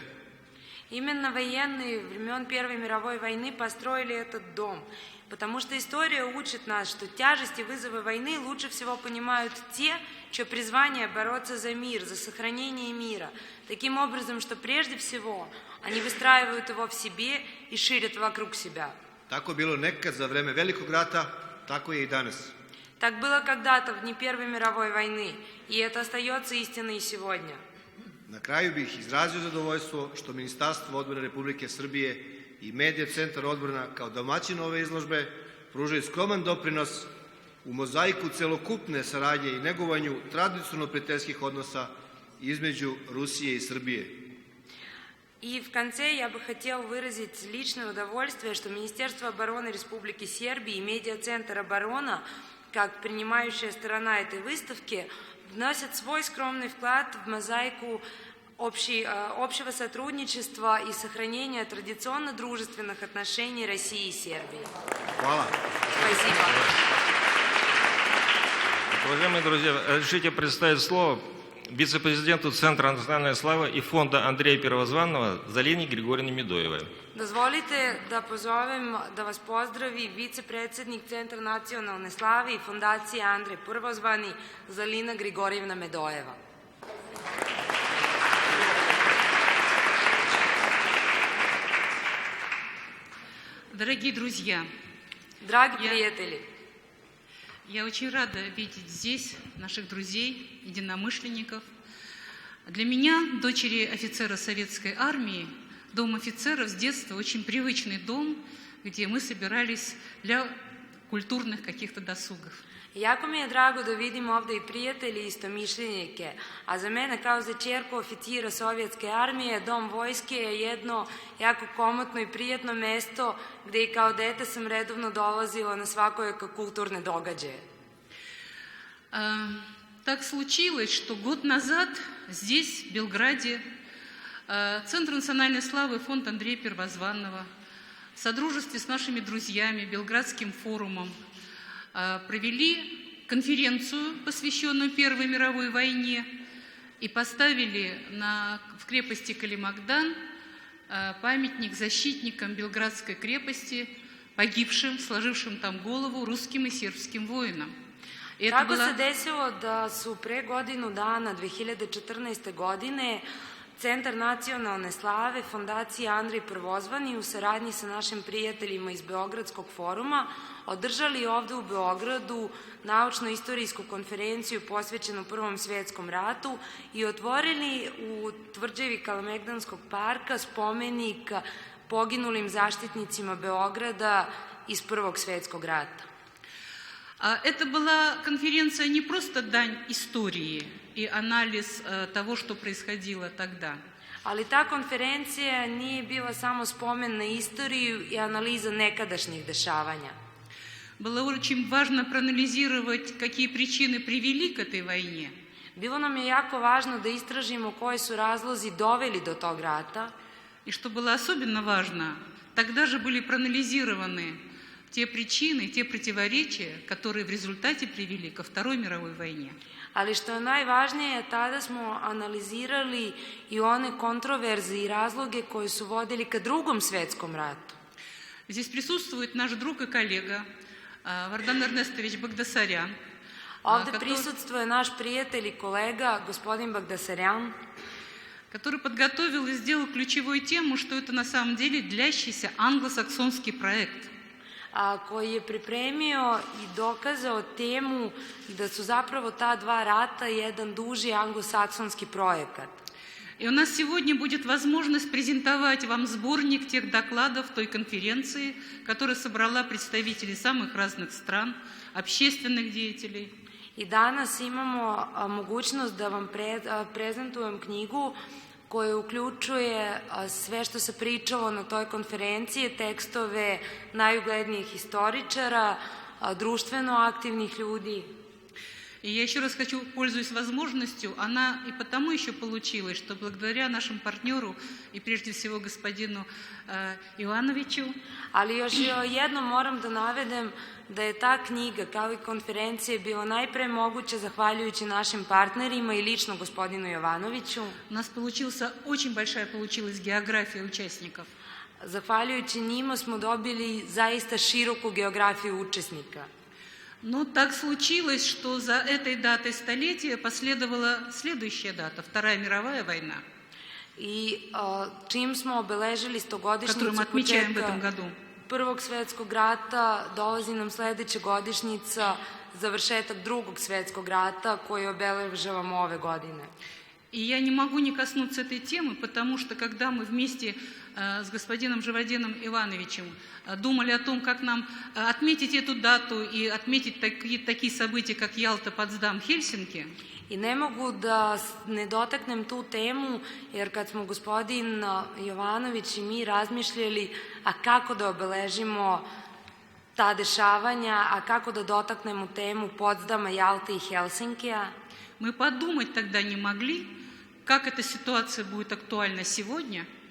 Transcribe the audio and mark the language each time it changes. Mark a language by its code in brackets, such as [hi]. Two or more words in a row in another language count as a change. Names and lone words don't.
[ru] Именно военные времен Первой мировой войны построили этот дом, потому что история учит нас, что тяжесть и вызовы войны лучше всего понимают те, чье призвание бороться за мир, за сохранение мира, таким образом, что прежде всего они выстраивают его в себе и ширят вокруг себя. [sr] Tako je bilo nekad za vreme Velikog rata, tako je i danas. [ru] Так было когда-то в дни Первой мировой войны, и это остается истиной и сегодня. [sr] Na kraju bih izrazio zadovoljstvo što Ministarstvo odbrane Republike Srbije i Medija centar odbrana kao domaćin ove izložbe pružaju skroman doprinos u mozaiku celokupne saradnje i negovanju tradicionalno prijateljskih odnosa između Rusije и Srbije. [ru] И в конце я бы хотел выразить личное удовольствие, что Министерство обороны Республики Сербия и Медиа-центр оборона, как принимающая сторона этой выставки, вносят свой скромный вклад в мозаику общего сотрудничества и сохранения традиционно дружественных отношений России и Сербии. [sr] Hvala. [ru] Спасибо. Уважаемые друзья, разрешите представить слово вице-президенту Центра национальной славы и фонда Андрея Первозванного Залине Григорьевне Медоевой. [sr] Dozvolite da pozovem da vas pozdravi vicepredsjednik Centra nacionalne slave i fondacije Andrej Prvozvani Zalina Grigorjevna Medojeva. [ru] Дорогие друзья, [sr] Dragi prijatelji, [ru] я очень рада видеть здесь наших друзей, единомышленников. Для меня, дочери офицера советской армии, дом офицеров с детства очень привычный дом, где мы собирались для культурных каких-то досугов. [sr] jako mi je drago da vidim ovdje i prijatelji i istomišljenike, a za mene kao za ćerku oficira sovjetske armije, dom vojske je jedno jako komotno i prijetno mesto gdje i kao dete sam redovno dolazila na svakojaka kulturne događaje. [ru] Так случилось, что год назад здесь, в Белграде, Центр национальной славы, фонд Андрея Первозванного в содружестве с нашими друзьями, Белградским форумом, провели конференцию, посвященную Первой мировой войне, и поставили в крепости Калимагдан памятник защитникам Белградской крепости, погибшим, сложившим там голову русским и сербским воинам. [sr] Tako se desilo da su pre godinu dana, 2014. godine, Centar nacionalne slave Fondacije Andrej Prvozvani u saradnji sa našim prijateljima iz Beogradskog foruma održali ovde u Beogradu naučno-istorijsku konferenciju posvećenu Prvom svjetskom ratu i otvorili u tvrđavi Kalemegdanskog parka spomenik poginulim zaštitnicima Beograda iz Prvog svjetskog rata. [ru] Это была конференция не просто дань истории и анализ того, что происходило тогда. [sr] Ali ta konferencija nije bila samo spomen na istoriju i analiza nekadašnjih dešavanja. [ru] Было очень важно проанализировать, какие причины привели к этой войне. [sr] Bilo nam je jako važno da istražimo koji su razlozi doveli do tog rata. [ru] И что было особенно важно, тогда же были проанализированы те причины, те противоречия, которые в результате привели ко Второй мировой войне. [sr] Ali što je najvažnije, tada smo analizirali i one kontroverze i razloge koji su vodili ka Drugom svjetskom ratu. [ru] Здесь присутствует наш друг и коллега Вардан Эрнестович Багдасарян. [sr] Ovde prisutstvuje naš prijatelj i kolega, gospodin Bagdasarjan, [ru] который подготовил и сделал ключевой тему, что это на самом деле длящийся англосаксонский проект. [sr] Koji je pripremio i dokazao temu da su zapravo ta dva rata jedan duži anglosaksonski projekat. [ru] И у нас сегодня будет возможность презентовать вам сборник тех докладов той конференции, которая собрала представителей самых разных стран, общественных деятелей. [sr] I danas imamo mogućnost da vam prezentujem knjigu koja uključuje sve što se pričalo na toj konferenciji, tekstove najuglednijih historičara, društveno aktivnih ljudi. [ru] И я еще раз хочу, пользуясь возможностью, она и потому еще получилась, что благодаря нашему партнеру и прежде всего господину Ивановичу. [sr] Ali još jednom moram da navedem da je ta knjiga kao i konferencija bila najpre moguća zahvaljujući našim partnerima i lično gospodinu Jovanoviću. [ru] У нас очень большая получилась география участников. [sr] Zahvaljujući njima smo dobili zaista široku geografiju učesnika. [ru] Но так случилось, что за этой датой столетия последовала следующая дата, Вторая мировая война, [sr] I čim smo obeležili [ru] которую мы [sr] stogodišnjicu [ru] отмечаем в [sr] početka [ru] этом году. [sr] Prvog svjetskog rata, dolazi nam sledeća godišnjica, završetak Drugog svjetskog rata koji obeležavamo ove godine. [ru] И я не могу не коснуться этой темы, потому что когда мы вместе с господином Живодином Ивановичем думали о том, как нам отметить эту дату и отметить такие события, как Ялта, Потсдам, Хельсинки. [sr] I ne mogu da ne dotaknem tu temu, jer kad smo gospodin Jovanović i mi razmišljali, a kako da obeležimo ta dešavanja, a kako da dotaknemo temu Potsdama, Jalte i Helsinkija, [ru] мы подумать тогда не могли, как эта ситуация будет актуальна сегодня.